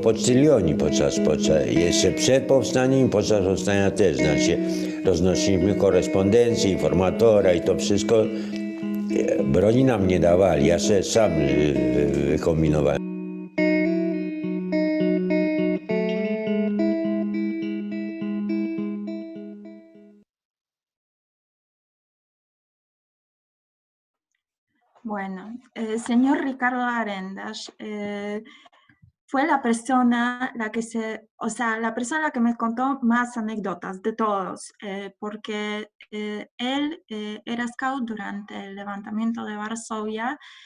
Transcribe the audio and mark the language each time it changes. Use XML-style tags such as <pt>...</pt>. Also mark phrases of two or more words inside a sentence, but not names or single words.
<pl>pocylioni jeszcze przed powstaniem i podczas powstania też, znaczy roznosiliśmy korespondencję, informatora i to wszystko. Broni nam nie dawali, ja się sam wykombinowałem.</pl> <es>Bueno, el señor Ricardo Arendasz fue la persona la que me contó más anécdotas de todos, porque él era scout durante el levantamiento de Varsovia</es>